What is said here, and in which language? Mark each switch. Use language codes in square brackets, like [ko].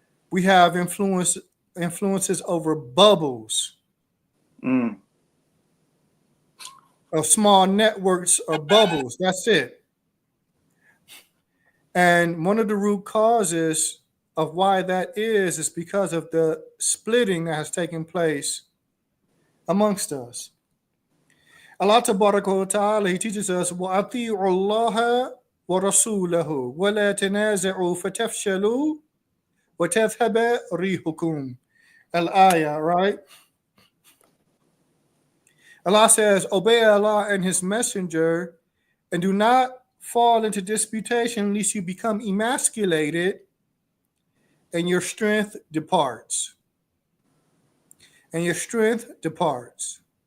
[en] We have influences over bubbles of small networks or bubbles. That's it. And one of the root causes of why that is because of the splitting that has taken place amongst us. Allah Tabaraka wa Ta'ala, He teaches us, [ar] وَأَطِيعُوا اللَّهَ وَرَسُولَهُ وَلَا تَنَازَعُوا فَتَفْشَلُوا وَتَذْهَبَ رِيحُكُمْ. [en] Al-Ayah, right? Allah says, obey Allah and His Messenger and do not fall into disputation lest you become emasculated and your strength departs. And your strength departs.